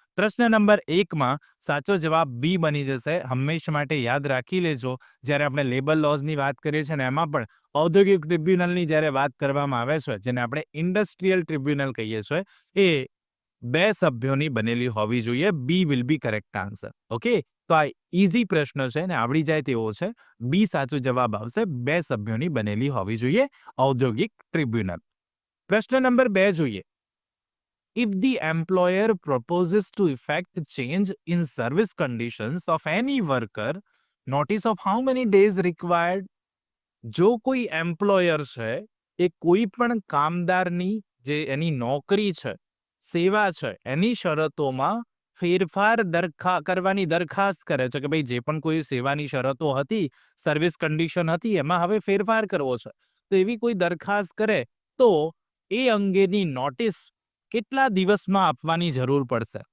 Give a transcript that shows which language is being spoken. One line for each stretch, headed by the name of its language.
Gujarati: પ્રશ્ન નંબર 1માં સાચો જવાબ બી બની જશે. હંમેશા માટે યાદ રાખી લેજો, જ્યારે આપણે લેબર લોઝની વાત કરીએ છીએ ને એમાં પણ ઔદ્યોગિક ટ્રિબ્યુનલની જ્યારે વાત કરવામાં આવે છે, જેને આપણે ઇન્ડસ્ટ્રીયલ ટ્રિબ્યુનલ કહીએ છીએ, એ 2 સભ્યોની બનેલી હોવી જોઈએ.
English: B will be correct answer.
Gujarati: Okay, તો આ ઇઝી પ્રશ્ન છે ને આવડી જાય તેવો છે. બી સાચો જવાબ આવશે. 2 સભ્યોની બનેલી હોવી જોઈએ ઔદ્યોગિક ટ્રિબ્યુનલ. પ્રશ્ન નંબર 2 જોઈએ.
English: If the employer proposes to effect change in service conditions of any worker, notice of how many days required?
Gujarati: જો કોઈ એમ્પ્લોયર છે એ કોઈ પણ કામદારની જે એની નોકરી છે, સેવા છે, એની શરતોમાં ફેરફાર કરવાની દરખાસ્ત કરે છે કે ભાઈ જે પણ કોઈ સેવાની શરતો હતી, સર્વિસ કન્ડિશન હતી, એમાં હવે ફેરફાર કરવો છે, તો એવી કોઈ દરખાસ્ત કરે તો એ અંગેની નોટિસ કેટલા દિવસમાં આપવાની જરૂર પડશે?